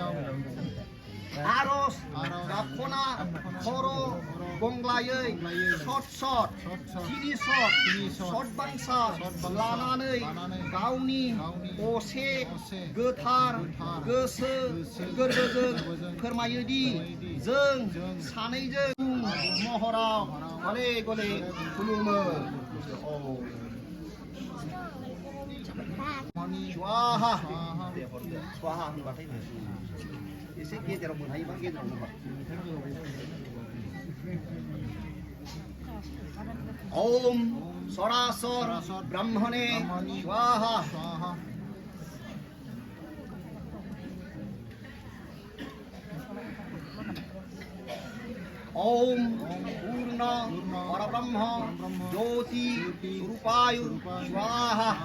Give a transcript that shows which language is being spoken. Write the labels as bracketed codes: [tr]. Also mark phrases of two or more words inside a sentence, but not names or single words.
[brx] आरज गाबखना खर' गंग्लायै सत तिनि सत बांसा लानानै गावनि असे गोथार गोसो गोरबोजों फोरमायोदि जों सानैजों महराव गले गले खुलुमो [sa] स्वाहा स्वाहा [brx] होनबाथाय एसे गेजेराव मोनहायोबा गेजेराव मोनबा [sa] ओम सरासर ब्रह्मणे स्वाहा ओम पूर्ण परब्रह्म ज्योति रूपाय स्वाहा